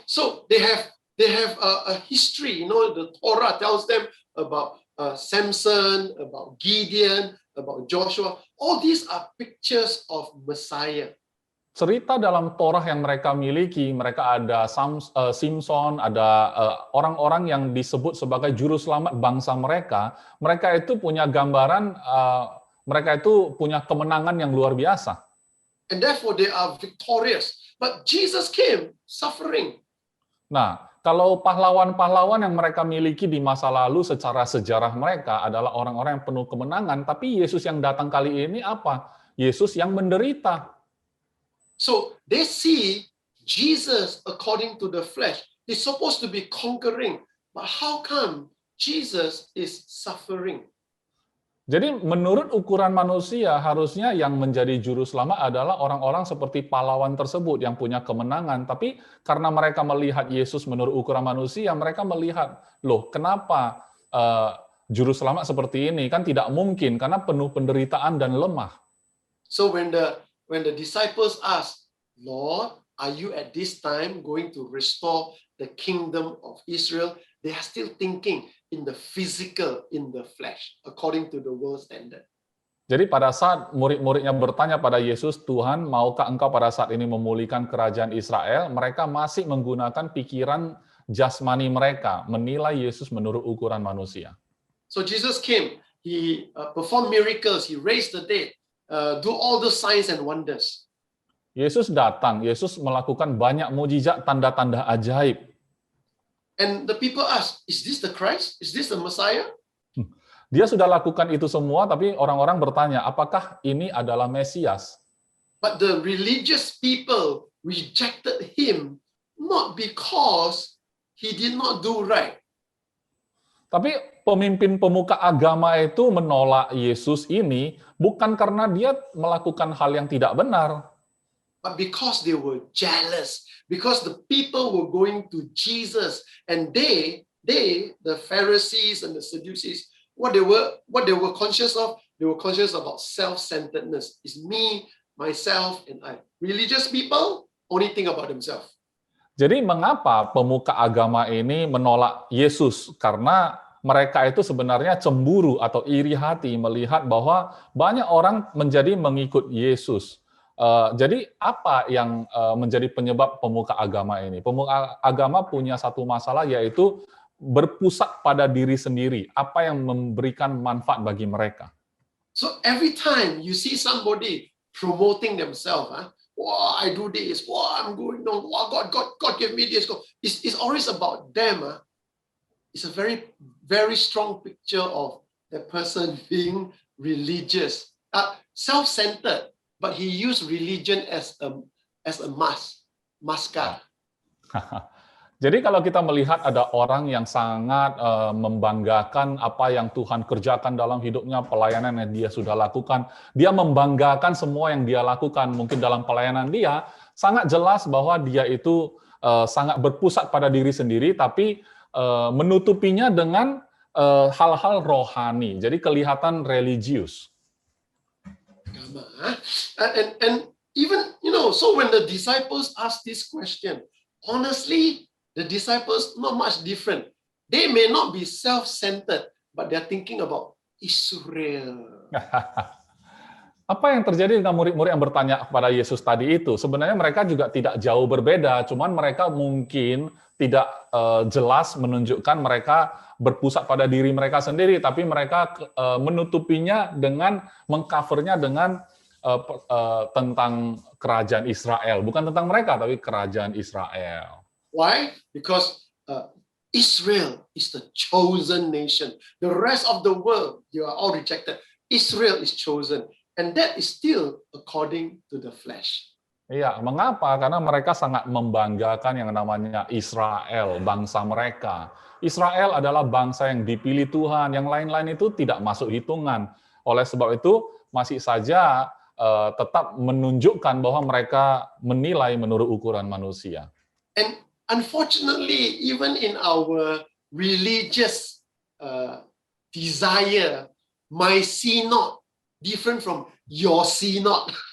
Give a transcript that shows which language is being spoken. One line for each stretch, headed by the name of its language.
English: So they have a history, the Torah tells them about Samson, about Gideon, about Joshua. All these are pictures of Messiah.
Indonesian: Cerita dalam Torah yang mereka miliki, mereka ada Simson, ada orang-orang yang disebut sebagai juru selamat bangsa mereka. Mereka itu punya gambaran, mereka itu punya kemenangan yang luar biasa.
English: And therefore they are victorious. But Jesus came suffering.
Indonesian: Nah, Kalau pahlawan-pahlawan yang mereka miliki di masa lalu secara sejarah mereka adalah orang-orang yang penuh kemenangan, tapi Yesus yang datang kali ini apa? Yesus yang menderita.
English: So they see Jesus according to the flesh. He's supposed to be conquering, but how come Jesus is suffering?
Indonesian: Jadi menurut ukuran manusia, harusnya yang menjadi juru selamat adalah orang-orang seperti pahlawan tersebut yang punya kemenangan. Tapi karena mereka melihat Yesus menurut ukuran manusia, mereka melihat, loh kenapa juru selamat seperti ini? Kan tidak mungkin, karena penuh penderitaan dan lemah.
English: So when the disciples ask, Lord, are you at this time going to restore the kingdom of Israel? They are still thinking in the physical, in the flesh, according to the world standard.
Indonesian: Jadi pada saat murid-muridnya bertanya pada Yesus, Tuhan, maukah engkau pada saat ini memulihkan kerajaan Israel? Mereka masih menggunakan pikiran jasmani mereka, menilai Yesus menurut ukuran manusia.
English: So Jesus came, he performed miracles, he raised the dead, do all the signs and wonders.
Indonesian: Yesus datang, Yesus melakukan banyak mujizat, tanda-tanda ajaib.
English: And the people ask, is this the Christ? Is this the Messiah?
Indonesian: Dia sudah lakukan itu semua, tapi orang-orang bertanya, apakah ini adalah Mesias?
English: But the religious people rejected him not because he did not do right.
Indonesian: Tapi pemimpin pemuka agama itu menolak Yesus ini bukan karena dia melakukan hal yang tidak benar,
English: but because they were jealous, because the people were going to Jesus, and they, the Pharisees and the Sadducees, what they were conscious of, they were conscious about self-centeredness. It's me, myself, and I. Religious people only think about themselves.
Indonesian: Jadi mengapa pemuka agama ini menolak Yesus? Karena mereka itu sebenarnya cemburu atau iri hati melihat bahwa banyak orang menjadi mengikut Yesus. Jadi apa yang menjadi penyebab pemuka agama ini? Pemuka agama punya satu masalah, yaitu berpusat pada diri sendiri, apa yang memberikan manfaat bagi mereka.
English: So every time you see somebody promoting themselves, wow, I do this, wow, I'm going on, wow, God gave me this. It's always about them. It's a very, very strong picture of the person being religious, self-centered. But he used religion as a masker.
Indonesian: Jadi kalau kita melihat ada orang yang sangat membanggakan apa yang Tuhan kerjakan dalam hidupnya, pelayanan yang dia sudah lakukan, dia membanggakan semua yang dia lakukan, mungkin dalam pelayanan dia, sangat jelas bahwa dia itu sangat berpusat pada diri sendiri, tapi menutupinya dengan hal-hal rohani, jadi kelihatan religius.
English: And even, so when the disciples ask this question, honestly, the disciples not much different. They may not be self-centered, but they're thinking about Israel.
Indonesian: Apa yang terjadi dengan murid-murid yang bertanya kepada Yesus tadi itu? Sebenarnya mereka juga tidak jauh berbeda, cuman mereka mungkin tidak jelas menunjukkan mereka berpusat pada diri mereka sendiri, tapi mereka menutupinya dengan mengcovernya dengan tentang kerajaan Israel, bukan tentang mereka, tapi kerajaan Israel.
English: Why? Because Israel is the chosen nation. The rest of the world, you are all rejected. Israel is chosen, and that is still according to the flesh.
Indonesian: Iya, mengapa? Karena mereka sangat membanggakan yang namanya Israel, bangsa mereka. Israel adalah bangsa yang dipilih Tuhan, yang lain-lain itu tidak masuk hitungan. Oleh sebab itu, masih saja tetap menunjukkan bahwa mereka menilai menurut ukuran manusia.
English: And unfortunately, even in our religious desire, my synod different from your synod.